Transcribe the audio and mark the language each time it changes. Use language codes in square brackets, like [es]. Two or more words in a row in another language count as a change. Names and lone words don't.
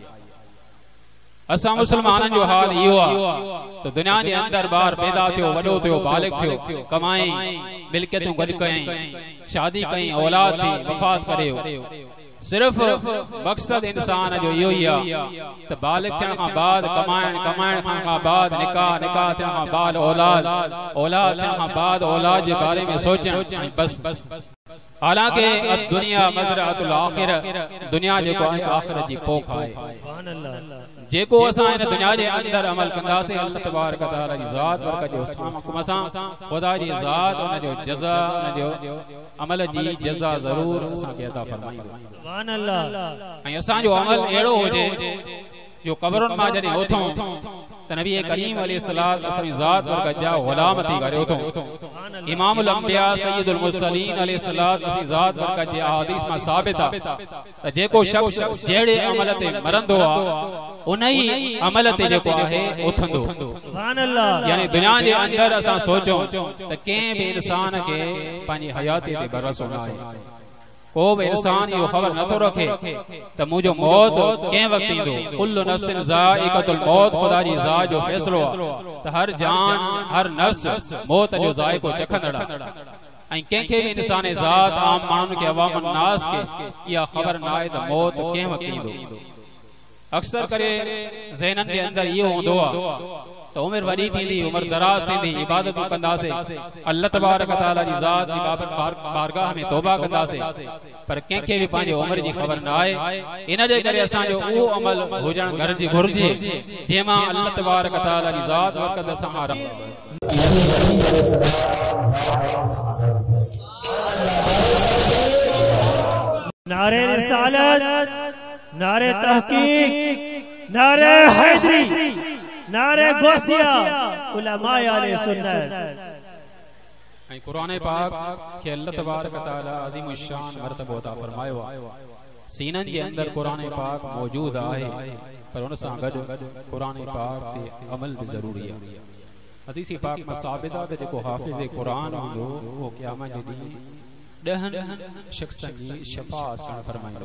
[sd] असां मुसलमाननि जो हाल इहो आहे त दुनिया जे अंदर ॿार पैदा थियो वॾो थियो बालिग थियो कमाई मिल्कियतूं गॾु कयईं शादी कयईं औलाद थी वफ़ात करे सिर्फ मक़सद इंसान जो इहो ई आहे त बालिग थियण खां बाद कमाइण खां बाद निकाह थियण खां बाद औलाद थियण खां बाद औलाद जे बारे में सोचण बस। हालांकि दुनिया [ar] مزرعة الآخرة [sd] दुनिया जेको आहे आखिरत जी पोख आहे जेको असां इन दुनिया जे अंदर अमल कंदासीं अल्लाह तबारक व तआला जी ज़ात बरकत जो हुक्म सां खुदा जी ज़ात उन जो जज़ा उन जो अमल जी जज़ा ज़रूर असां खे अता फरमाईंदो। [ar] سبحان الله. [sd] ऐं असां जो अमल अहिड़ो हुजे जो कब्रुनि मां जॾहिं उथूं त नबी करीम अलैहि सलात वस्सलाम जी ज़ात बरकत जा गुलाम थी करे उथूं। इमामुल अंबिया सय्यदुल मुरसलीन अलैहि सलात वस्सलाम जी ज़ात बरकत जे अहादीस मां साबित आहे त जेको शख्स जहिड़े अमल ते मरंदो आहे उन ई अमल ते जेको आहे उथंदो। [ar] سبحان الله. [sd] यानी दुनिया जे अंदर असां सोचूं त कंहिं बि इंसान खे पंहिंजी हयाती ते भरोसो न आहे को भी इंसान यो खबर न तो रखे तो मुझो मौत के वक्त ईंदो [ar] كل نفس ذائقة الموت [sd] खुदा जी ज़ात जो फैसलो तो हर जान हर नफ्स मौत जो ज़ाइक़ो चखंदड़ ऐं कंहिंखे बि इंसान ज़ात आम माण्हुनि खे अवाम नास खे इहा ख़बर न आहे त मौत कंहिं वक़्तु ईंदो। अक्सर करे ज़हननि जे अंदरि इहो हूंदो आहे त उमिरि वॾी थींदी, उमिरि दराज थींदी, इबादतूं कंदासीं, अल्लाह तबारक व तआला जी ज़ात जी बारगाह में तौबा कंदासीं, पर कंहिंखे बि पंहिंजे उमिरि जी ख़बर न आहे। इन जे करे असांजो उहो अमल हुजणु घुरिजे जंहिंमां अल्लाह तबारक व तआला जी ज़ात वक़्त सां नारे रिसालत, नारे तहकीक, नारे हैदरी, नारे गोसिया, उलमाए आले सुन्नत। कुरान पाक के अल्लाह तबारक व तआला अज़ीम शान मर्तबो अता फरमायो आहे। सीनन जे अंदर कुरान पाक मौजूद आहे, पर उन सां गॾु कुरान पाक ते अमल भी ज़रूरी आहे। हदीस पाक में साबित आहे त जेको हाफ़िज़ कुरान हूंदो उहो क़यामत जे ॾींहुं 10 शख़्सनि जी शफ़ाअत फरमाईंदो।